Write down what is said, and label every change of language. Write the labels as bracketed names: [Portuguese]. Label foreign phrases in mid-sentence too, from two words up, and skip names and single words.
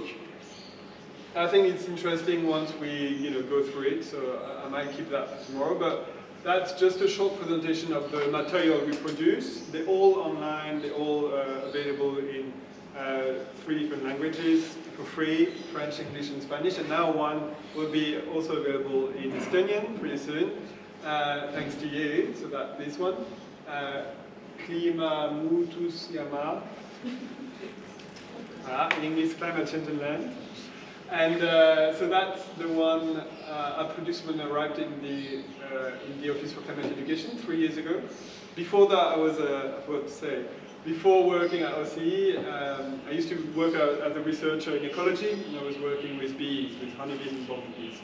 [English] I think it's interesting once we, you know, go through it, so I might keep that for tomorrow, but that's just a short presentation of the material we produce. They're all online, they're all available in 3 different languages for free, French, English, and Spanish, and now one will be also available in Estonian pretty soon, thanks to you, so that's this one. [Estonian] KLIIMA muutus jama. [English] In English, climate change and land. And so that's the one I produced when I arrived in the Office for Climate Education 3 years ago. Before that, I was, I forgot to say, before working at OCE, I used to work as a researcher in ecology, and I was working with bees, with honeybees and bumblebees.